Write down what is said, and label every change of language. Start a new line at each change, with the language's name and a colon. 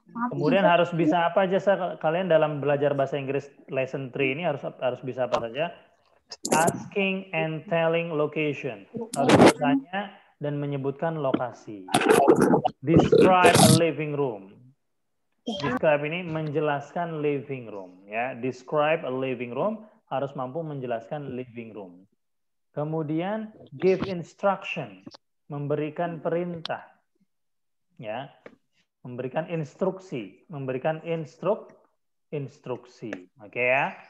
Indonesian: Kemudian harus bisa apa aja kalian dalam belajar bahasa Inggris lesson 3 ini harus bisa apa saja?
English: Asking and telling location.
Indonesian: Harus bertanya dan menyebutkan lokasi.
English: Describe a living room. Describe
Indonesian: ini menjelaskan
English: living room, ya. Describe a living room
Indonesian: harus mampu menjelaskan
English: living room.
Indonesian: Kemudian
English: give instruction,
Indonesian: memberikan perintah, ya, memberikan instruksi, instruksi. Oke ya.